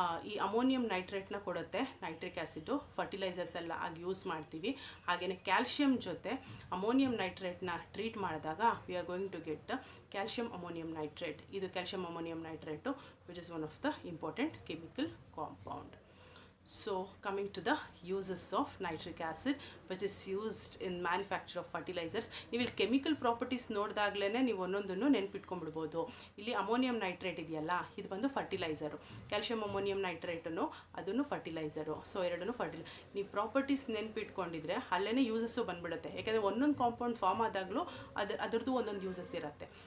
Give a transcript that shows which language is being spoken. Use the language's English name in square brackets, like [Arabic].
[Kannada] ಈ ಅಮೋನಿಯಂ ನೈಟ್ರೇಟ್ನ ಕೊಡುತ್ತೆ nitric acid, fertilisers ಎಲ್ಲ ಆಗಿ ಯೂಸ್ ಮಾಡ್ತೀವಿ. ಹಾಗೆಯೇ ಕ್ಯಾಲ್ಶಿಯಂ ಜೊತೆ ಅಮೋನಿಯಂ ನೈಟ್ರೇಟ್ನ ಟ್ರೀಟ್ ಮಾಡಿದಾಗ [English] we are going to get [Kannada] calcium ammonium nitrate. ಇದು calcium ammonium nitrate [English] Which is one of the important chemical compound. So coming to the uses of nitric acid which is used in manufacture of fertilizers. [Kannada] ನೀವು ಇಲ್ಲಿ chemical properties ನೋಡಿದಾಗಲೇ ನೀವು ಒಂದೊಂದನ್ನು ನೆನ್ಪಿಟ್ಕೊಂಡ್ಬಿಡ್ಬೋದು. ಇಲ್ಲಿ ammonium nitrate ಇದೆಯಲ್ಲ, ಇದು ಬಂದು fertiliser. Calcium ammonium ನೈಟ್ರೇಟನ್ನು ಅದನ್ನು fertiliser. So ಎರಡನ್ನೂ ನೀವು ಪ್ರಾಪರ್ಟೀಸ್ ನೆನ್ಪಿಟ್ಕೊಂಡಿದ್ರೆ ಅಲ್ಲೇ ಯೂಸಸ್ಸು ಬಂದ್ಬಿಡುತ್ತೆ. ಯಾಕೆಂದರೆ ಒಂದೊಂದು ಕಾಂಪೌಂಡ್ ಫಾರ್ಮ್ ಆದಾಗಲೂ ಅದರದ್ದು ಒಂದೊಂದು ಯೂಸಸ್ ಇರುತ್ತೆ.